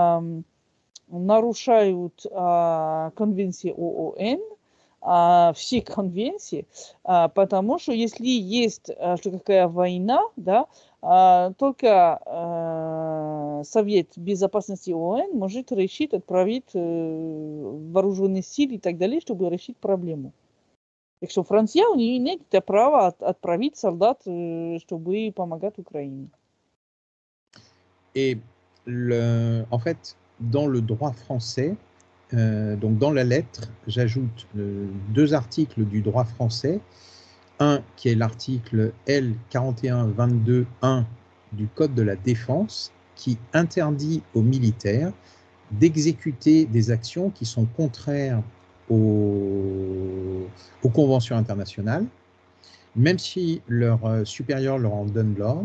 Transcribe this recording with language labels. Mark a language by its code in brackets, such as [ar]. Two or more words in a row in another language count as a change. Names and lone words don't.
[ru] нарушают конвенции ООН, все конвенции, потому что если есть что какая война, да, только Совет Безопасности ООН может решить, отправить вооруженные силы и так далее, чтобы решить проблему. Так что Франция, у нее нет права отправить солдат, чтобы помогать Украине. [fr] Et en fait, dans le droit français, donc dans la lettre, j'ajoute 2 articles du droit français. Un qui est l'article L4122.1 du Code de la défense qui interdit aux militaires d'exécuter des actions qui sont contraires aux conventions internationales, même si leur supérieur leur en donne l'ordre.